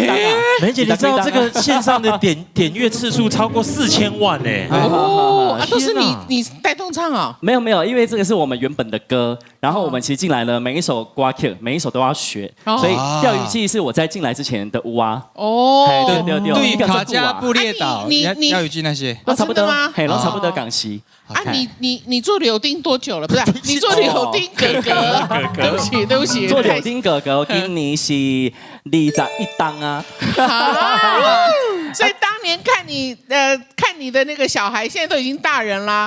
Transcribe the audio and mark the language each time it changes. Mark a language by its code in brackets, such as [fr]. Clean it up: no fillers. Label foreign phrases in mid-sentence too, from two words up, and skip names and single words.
[zh] 梅姐，你知道這個線上的點閱次數超過4000萬呢？都是你帶動唱啊？沒有，因為這個是我們原本的歌，然後我們其實進來了，每一首歌曲每一首都要學，所以釣魚記是我在進來之前的舞啊。哦，對，卡加布列島，釣魚記那些都差不多。嗎？嘿，都差不多港西。啊， 你做柳丁多久了？不是，你做柳丁哥哥。对不起。做柳丁哥哥，今年是21档啊。所以当年看你的那個小孩，現在都已經大人啦。